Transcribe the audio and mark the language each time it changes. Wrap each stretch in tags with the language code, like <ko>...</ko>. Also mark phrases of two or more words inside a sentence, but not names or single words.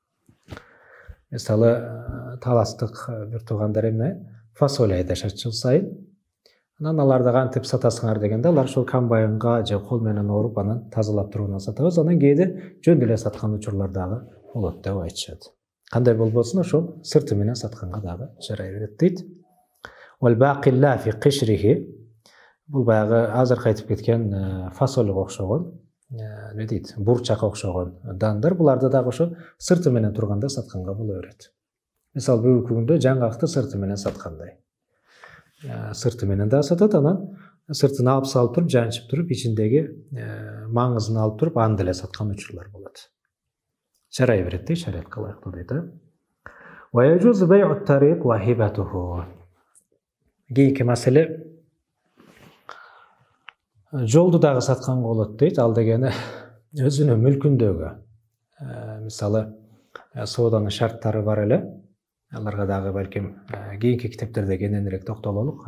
<ky>Мисалы таластык бир туугандар эмне фасоль айдашат жыл сайын. Анан аларды кантип сатасыңар дегенде, алар ошол комбайнга же кол менен ооруп анан тазалап турууна сатабыз. Анан кээде жөн эле саткан учурлар дагы болот деп айтышат. Кандай болбосун ошол сырты менен сатканга дагы жарай берет дейт.</ky> <ar>والباقلا في قشره.</ar> <ky>Бул баягы азыркы айтып кеткен фасольго окшогон, не дейт, бурчакка окшогон дандар, буларды дагы ошо сырты менен турганда сатканга боло берет. Мисалы бүгүнкү күндө жаңгакты сырты менен саткандай. Сырты менен да сатат, анан сыртын алып салып туруп, жанчып туруп, ичиндеги маңызын алып туруп, аны деле саткан учурлар болот. Жарай берет дейт, шариатка лайыктуу дейт.</ky> <ar>ويجوز بيع الطريق وهبته.</ar> <ky>Кийинки маселе жолду дагы сатканга болот дейт. Ал дегени өзүнүн мүлкүндөгү. Мисалы сооданын шарттары бар эле. Аларга дагы балким кийинки китептерде кененирээк токтололук.</ky>